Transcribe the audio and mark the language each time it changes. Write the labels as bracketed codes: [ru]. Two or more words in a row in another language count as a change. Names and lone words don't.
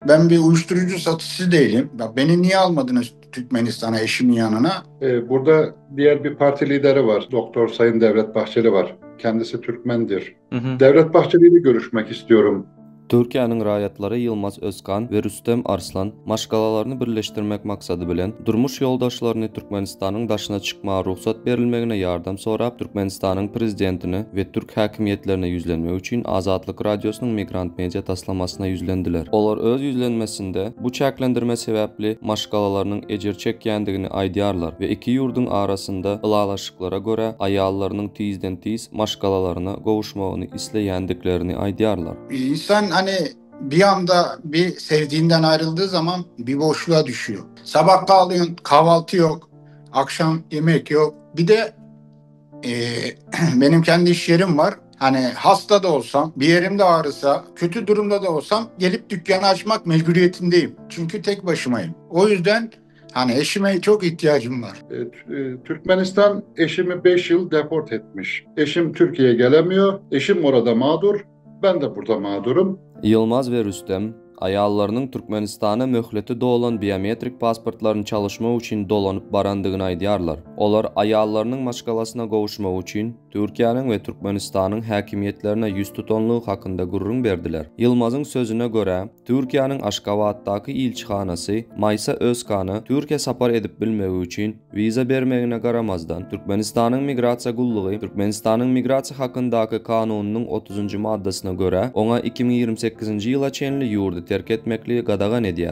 [tr] Ben bir uyuşturucu satıcısı değilim. Ya beni niye almadınız Türkmenistan'a eşimin yanına? Burada diğer bir parti lideri var. Doktor Sayın Devlet Bahçeli var. Kendisi Türkmendir. Hı hı. Devlet Bahçeli ile görüşmek istiyorum. [tk] Türkiýanyň raýatlary Yılmaz Özkan we Rüstem Arslan maşgalalarını birleşdirmek maksadı bilen durmuş ýoldaşlaryny Türkmenistanyň daşyna çykmaga ruhsat berilmegine ýardam sorap Türkmenistanyň prezidentini we türk häkimiýetlerine ýüzlenmek üçin Azatlyk radiosynyň migrant media taslamasyna ýüzlendiler. Olar öz ýüzlenmesinde bu çäklendirme sebäpli maşgalalarynyň ejer çekýändigini aýdýarlar we iki ýurdun arasynda ylalaşyklara görä aýallarynyň tizden-tiz maşgalalaryna gowuşmagyny isleýändiklerini aýdýarlar. [tr] İnsan hani bir anda bir sevdiğinden ayrıldığı zaman bir boşluğa düşüyor. Sabah kalkıyorsun, kahvaltı yok, akşam yemek yok. Bir de benim kendi iş yerim var. Hani hasta da olsam, bir yerimde ağrısa, kötü durumda da olsam gelip dükkanı açmak mecburiyetindeyim. Çünkü tek başımayım. O yüzden hani eşime çok ihtiyacım var. Türkmenistan eşimi 5 yıl deport etmiş. Eşim Türkiye'ye gelemiyor. Eşim orada mağdur. Ben de burada mağdurum. [tk] Yılmaz ve Rüstem aýallarynyň Türkmenistana möhleti dolan biometrik pasportlaryny çalışmak üçin dolanyp barandygyny aýdýarlar. Olar aýallarynyň maşgalasyna gowuşmak üçin Türkiýanyň we Türkmenistanyň häkimiýetlerine ýüz tutanlygy hakynda gurrun berdiler. Yılmazyň sözüne görä, Türkiýanyň Aşgabatdaky ilçihanasy Maysa Özkany Türkiýe sapar edip bilmegi üçin viza bermegine garamazdan Türkmenistanyň migrasiýa gullugy Türkmenistanyň migrasiýa hakyndaky kanunynyň 30-njy maddasyna görä oňa 2028-nji ýyla çenli ýurdu terk etmekli gadagan edýär.